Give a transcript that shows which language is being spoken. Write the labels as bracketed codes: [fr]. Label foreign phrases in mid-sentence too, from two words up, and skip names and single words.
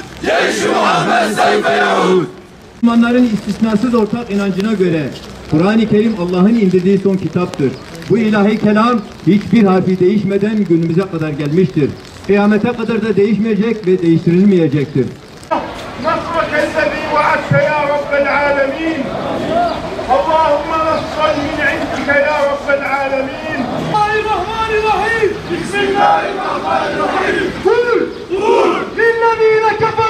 [ar] جيش محمد سوف يعود. [tr] Müslümanların istisnasız ortak inancına göre Kur'an-ı Kerim Allah'ın indirdiği son kitaptır. Bu ilahi kelam hiçbir harfi değişmeden günümüze kadar gelmiştir. Kıyamete kadar da değişmeyecek ve değiştirilmeyecektir. [ar] نصرك الذي وعدت يا رب العالمين اللهم نصرا من عندك يا رب العالمين [tr] Bismillahirrahmanirrahim. [ar] بسم الله الرحمن الرحيم قل للذين